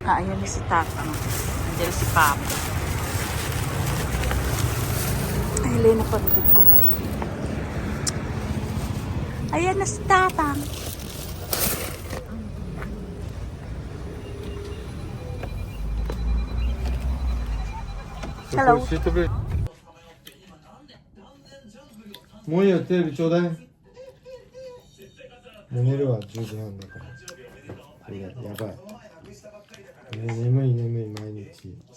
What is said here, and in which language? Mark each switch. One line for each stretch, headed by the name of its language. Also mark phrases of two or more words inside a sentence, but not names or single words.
Filipino: Ayan na si Tatang. Andiyan si Papo. Ay, Lena pagod ko. Ayan na si Tatang. Hello.
Japanese: もういいよ、テレビちょうだい。もう寝るわ、10時半だから。やばい。眠い毎日。